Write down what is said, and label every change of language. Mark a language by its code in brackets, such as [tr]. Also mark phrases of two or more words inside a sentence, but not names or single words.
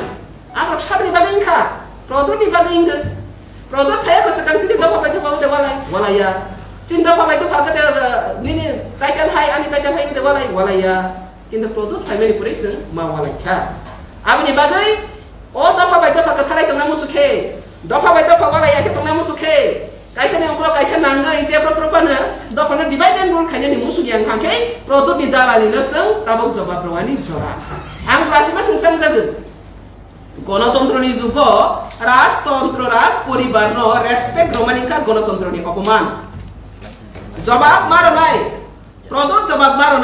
[brx] आब्रक साबनि बागैखा प्रदुनि बागैंगो प्रदुत फाया कसं सिने दफा बायदो बाव देवालाय वलाया सिंदा पाबाय तो फागते निनि टाइटल हाई आनि टाइटल हाई दे वालाया किन्तु प्रदुत फाइमेनि पुरैसों मावालायखा आबनि बागै ओ दफा बाय दफा कथाराय तंना मुसुखे दफा बाय दफा वालाया के तंना मुसुखे काइसे ने अंकल काइसे नांगा इसे प्रपन दफानो [en] divide and rule [brx] खायनि मुसुगि आं खांखे प्रदुत नि दालानि नसों ताबक जवाब रवानि जरा आं गासिबो सोंसां जागोन गणतंत्रनि जुग राजतंत्र राज परिवार [en] no respect [brx] रमानिका गणतंत्रनि अपमान जवाब मारो नाय प्रदुत जवाब मारो